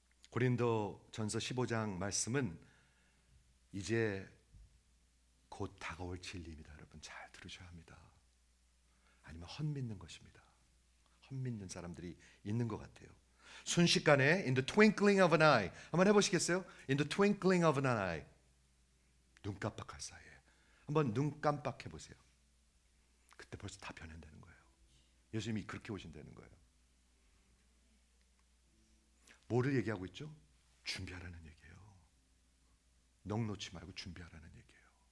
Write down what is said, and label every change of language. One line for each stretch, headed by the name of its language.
Korean: 고린도전서 15장 말씀은 이제 곧 다가올 진리입니다. 여러분 잘 들으셔야 합니다. 아니면 헛믿는 것입니다. 헛믿는 사람들이 있는 것 같아요. 순식간에
English: in the twinkling of an eye.
Korean: 한번 해보시겠어요?
English: In the twinkling of an eye.
Korean: 눈 깜빡할 사이에 한번 눈 깜빡해 보세요. 그때 벌써 다 변한다는 거예요. 예수님이 그렇게 오신다는 거예요. 뭐를 얘기하고 있죠? 준비하라는 얘기예요. 넋 놓지 말고 준비하라는 얘기예요.